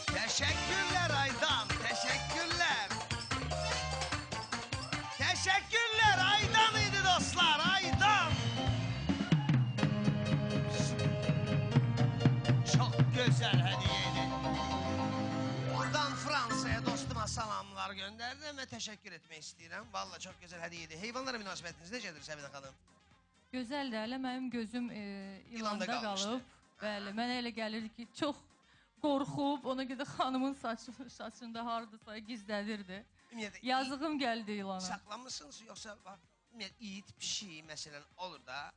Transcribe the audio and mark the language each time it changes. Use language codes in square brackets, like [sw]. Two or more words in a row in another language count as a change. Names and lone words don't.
[tr] Teşekkürler Aydan, teşekkürler. Teşekkürler Aydan idi dostlar, Aydan. Çok güzel hediyeydi. Buradan Fransa'ya dostuma salamlar gönderdim ve teşekkür etmek istedim. Vallahi çok güzel hediyeydi. [az] Heyvanlara münasibətiniz necədir Səbidə xanım? Gözəldir, hələ mənim gözüm ilanda qalmışdı. qalıb. Bəli, mənə elə gəlir ki, çox qorxub, ona görə xanımın saçında hardasa gizlədirdi. Yazığım gəldi ilana. [tr] Saklanmışsınız yoksa bak, [az] it, pişik məsələn olur da.